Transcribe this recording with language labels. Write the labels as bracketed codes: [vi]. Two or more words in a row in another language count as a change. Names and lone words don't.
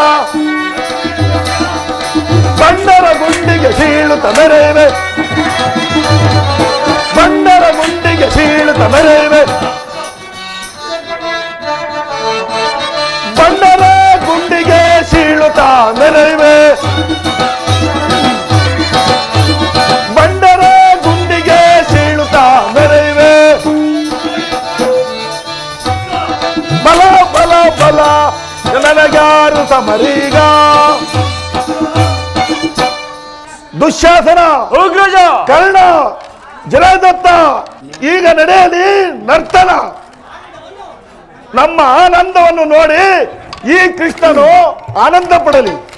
[kn] ಬಂಡರ ಗುಂಡಿಗೆ ಸೀಳುತ್ತ ಮೆರೆಯುವೆ, ಬಂಡರ ಗುಂಡಿಗೆ ಸೀಳುತ್ತ ಮೆರೆಯುವೆ, ಬಂಡರ ಗುಂಡಿಗೆ ಸೀಳುತ್ತ ಮೆರೆಯುವೆ, ಬಂಡರ ಗುಂಡಿಗೆ ಸೀಳುತ್ತ ಮೆರೆಯುವೆ. ಬಲ ಬಲ ಬಲ ನನಗ್ಯಾರು ಸಮರೀಗ. ದುಶ್ಯಾಸನ, ಉಗ್ರಜ, ಕರ್ಣ, ಜಲದತ್ತ ಈಗ ನಡೆಯಲಿ ನರ್ತನ. ನಮ್ಮ ಆನಂದವನ್ನು ನೋಡಿ ಈ ಕೃಷ್ಣನು ಆನಂದ ಪಡಲಿ.